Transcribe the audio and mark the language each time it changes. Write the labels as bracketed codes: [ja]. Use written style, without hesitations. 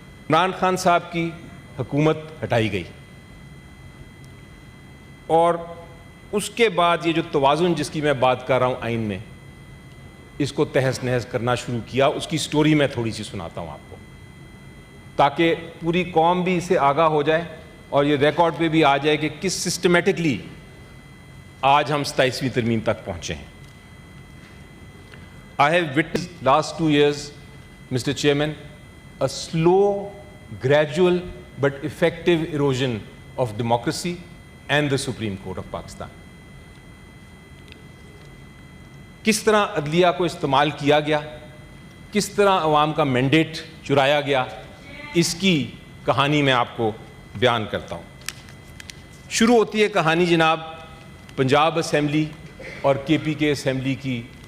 [ur] عمران خان صاحب کی حکومت ہٹائی گئی اور اس کے بعد یہ جو توازن جس کی میں بات کر رہا ہوں آئین میں, اس کو تہس نہس کرنا شروع کیا. اس کی سٹوری میں تھوڑی سی سناتا ہوں آپ کو تاکہ پوری قوم بھی اس سے آگاہ ہو جائے اور یہ ریکارڈ پہ بھی آ جائے کہ کس سسٹمیٹکلی آج ہم 27ویں ترمیم تک پہنچے ہیں. [en] I have witnessed last 2 years, Mr. Chairman, a slow, gradual but effective erosion of democracy and the Supreme Court of Pakistan. [ur] کس طرح عدلیہ کو استعمال کیا گیا, کس طرح عوام کا مینڈیٹ چرایا گیا, اس کی کہانی میں آپ کو بیان کرتا ہوں. شروع ہوتی ہے کہانی جناب پنجاب اسمبلی اور KPK اسمبلی کی.